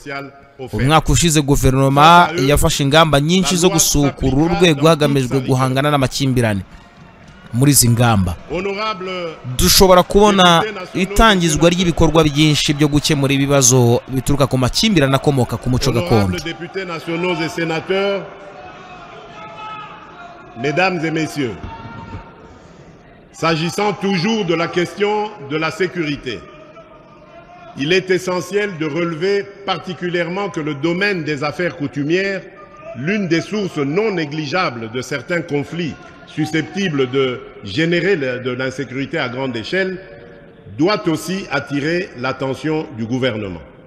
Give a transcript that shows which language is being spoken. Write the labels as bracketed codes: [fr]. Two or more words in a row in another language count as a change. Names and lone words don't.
[rw] Umwaka ushize guverinoma yafashe ingamba nyinshi zo gusukura urwego hagamijwe guhangana n'amakimbirane. Muri izi ngamba dushobora kubona itangizwa ry'ibikorwa byinshi byo gukemura ibibazo bituruka ku makimbirane akomoka ku muco gakondo. [fr] Mesdames et messieurs, s'agissant toujours de la question de la sécurité, il est essentiel de relever particulièrement que le domaine des affaires coutumières, l'une des sources non négligeables de certains conflits susceptibles de générer de l'insécurité à grande échelle, doit aussi attirer l'attention du gouvernement.